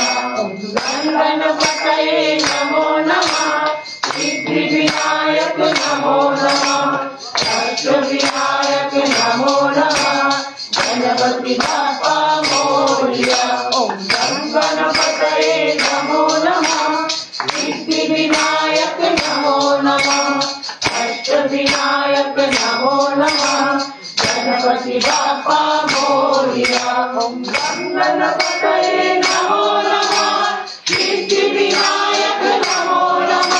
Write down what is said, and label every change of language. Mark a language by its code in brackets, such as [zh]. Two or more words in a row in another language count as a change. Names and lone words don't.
[sa] ওম গঙ্গণপতে নমো নমঃ, সিদ্ধি বিনায়ক নমো নমঃ, অষ্টবিনায়ক নমো নমঃ। [mr] गणपती बाप्पा मोरया। [sa] ওম গঙ্গণপতে নমো নমঃ, সিদ্ধি বিনায়ক নমো নমঃ, অষ্টবিনায়ক নমো নমঃ। [mr] गणपति बाप्पा मोरिया। [sa] ओम गणपतये नमो नमः, सिद्धि विनायक नमो नमः।